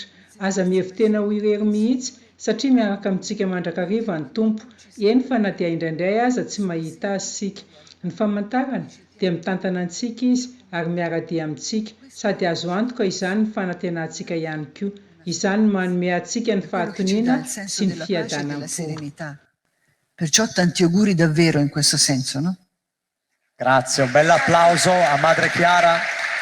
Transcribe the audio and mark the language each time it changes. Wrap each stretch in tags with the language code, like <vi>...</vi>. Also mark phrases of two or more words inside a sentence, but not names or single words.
<mg>Aza mihevitena ho irery mihitsy satria miaraka amintsika mandrakariva ny tompo. Eny fa na dia indraindray aza tsy mahita azy sika. Ny famantarana dia mitantana antsika izy ary miara-dia amintsika, sady azo antoka izany ny fanantenantsika ihany koa. Izany manome antsika ny fahatoniana sy ny fiadanam-po.</mg> <it>Perciò tanti auguri davvero in questo senso, no? Grazie, un bel applauso a Madre Chiara.</it>